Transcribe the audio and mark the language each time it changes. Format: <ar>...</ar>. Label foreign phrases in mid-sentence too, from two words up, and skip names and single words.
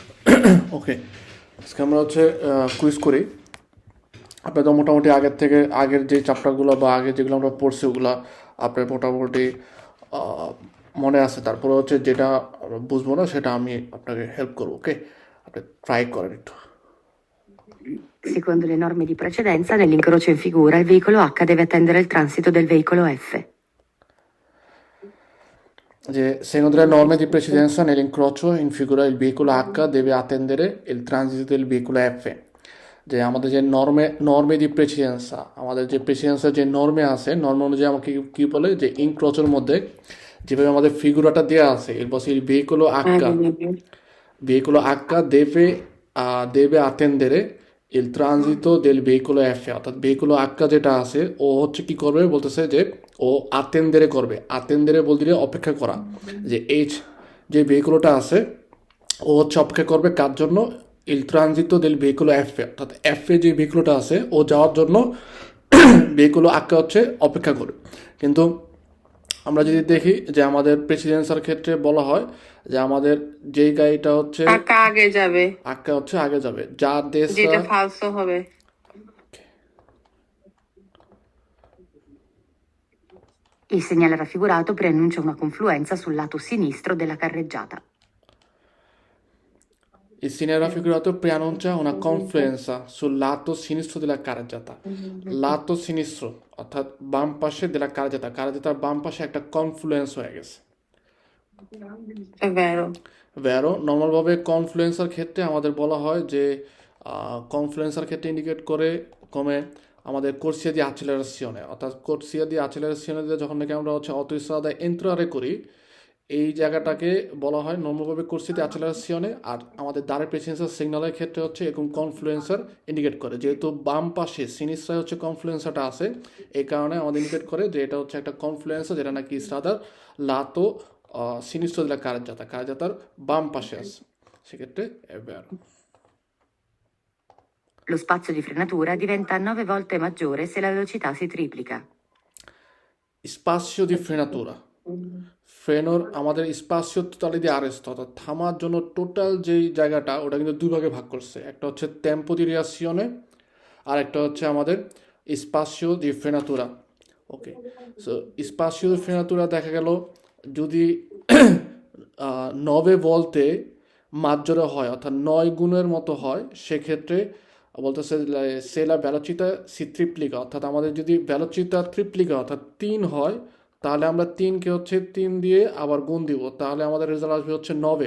<bn>ওকে, আজকে আমরা হচ্ছে কুইজ করি। আপনাদের মোটামুটি আগের যে চ্যাপ্টারগুলো বা আগে যেগুলো আমরা পড়ছি ওগুলো আপনার মোটামুটি আহ, মনে আছে। তারপরে হচ্ছে যেটা বুঝবো না সেটা আমি আপনাকে হেল্প করবো। ওকে, আপনি ট্রাই করেন একটু।</bn> <it>Secondo le norme di precedenza, nell'incrocio in figura il veicolo H deve attendere il transito del veicolo F. Secondo le norme di precedenza nell'incrocio in figura il veicolo H deve attendere il transito del veicolo F.</it> <bn>যে আমাদের যে</bn> <it>norme di precedenza,</it> <bn>আমাদের যে প্রেসিডেন্সের যে নর্মে আছে, নর্ম অনুযায়ী আমাকে কি বলে যে ইনক্রোচের মধ্যে যেভাবে আমাদের ফিগুরাটা দেওয়া আছে, এরপর সেই</bn> <it>veicolo H deve attendere il transito del veicolo F,</it> <bn>অর্থাৎ veicolo H যেটা আছে ও হচ্ছে কি করবে বলতেছে যে ও attendere করবে। attendere বলতে অপেক্ষা করা। যে এইচ যে ভেহিকুলটা আছে ও হচ্ছে অপেক্ষা করবে কার জন্য?</bn> <it>il transito del veicolo F,</it> <bn>অর্থাৎ F এ যে ভেহিকুলটা আছে ও যাওয়ার জন্য ভেহিকুল আঁকা হচ্ছে অপেক্ষা করবে। কিন্তু আমরা যদি দেখি যে আমাদের প্রেসিডেন্সিয়াল ক্ষেত্রে বলা হয় যে আমাদের যেই গাড়িটা হচ্ছে টাকা আগে যাবে, আঁকা হচ্ছে আগে যাবে, যার দেশ যেটা ফালসো হবে।</bn> <it>Il segnale raffigurato preannuncia una confluenza sul lato sinistro della carreggiata. Il segnale raffigurato preannuncia una confluenza sul lato sinistro della carreggiata. lato sinistro</it> <bn>অর্থাৎ বাম পাশে</bn> <it>della carreggiata,</it> <bn>carreggiataর বাম পাশে একটা কনফ্লুয়েন্স হয়ে গেছে।</bn> <it>È vero.</it> <bn>ভ্যারো নর্মালভাবে কনফ্লুয়েন্সার ক্ষেত্রে আমাদের বলা হয় যে কনফ্লুয়েন্সার ক্ষেত্রে ইন্ডিকেট করে কমে আমাদের</bn> <it>corsia di accelerazione,</it> <bn>অর্থাৎ</bn> <it>corsia di accelerazione</it> <bn>দিয়ে যখন নাকি আমরা হচ্ছে</bn> <it>autostrada entrare</it> <bn>করি, এই জায়গাটাকে বলা হয় নর্মালভাবে</bn> <it>corsia di accelerazione.</it> <bn>আর আমাদের দ্বারের প্রেসিডেন্সিয়াল সিগন্যালের ক্ষেত্রে হচ্ছে এরকম কনফ্লুয়েন্সার ইন্ডিকেট করে, যেহেতু বাম পাশে সিনিস্ট্রায় হচ্ছে কনফ্লুয়েন্সারটা আছে, এই কারণে আমাদের ইন্ডিকেট করে যে এটা হচ্ছে একটা কনফ্লুয়েন্সার যেটা নাকি স্ট্রাদার</bn> <it>lato sinistro della carreggiata,</it> <bn>carreggiataর বাম পাশে আছে, সেক্ষেত্রে</bn> <it>è vero. Lo spazio di frenatura diventa 9 volte maggiore se la velocità si triplica. Spazio di frenatura,</it> <bn>ফ্রেনোর আমাদের</bn> <it>spazio totale</it> <bn>দিয়ে আরেস্ট, অর্থাৎ থামার জন্য টোটাল যেই জায়গাটা ওটা কিন্তু দুই ভাগে ভাগ করছে। একটা হচ্ছে</bn> <it>tempo di reazione</it> <bn>আর একটা হচ্ছে আমাদের</bn> <it>spazio di frenatura.</it> <bn>ওকে, সো</bn> <it>spazio di frenatura</it> <bn>দেখা গেল যদি</bn> <it>9 volte maggiore</it> <bn>হয়, অর্থাৎ 9 গুণের মতো হয়, সেক্ষেত্রে বলতেছে</bn> <it>se la velocità si triplica,</it> <bn>অর্থাৎ আমাদের যদি</bn> <it>velocità triplica</it> <bn>অর্থাৎ 3 হয়, তাহলে আমরা 3কে হচ্ছে 3 দিয়ে আবার গুণ দিব, তাহলে আমাদের রেজাল্ট আসবে হচ্ছে 9।</bn>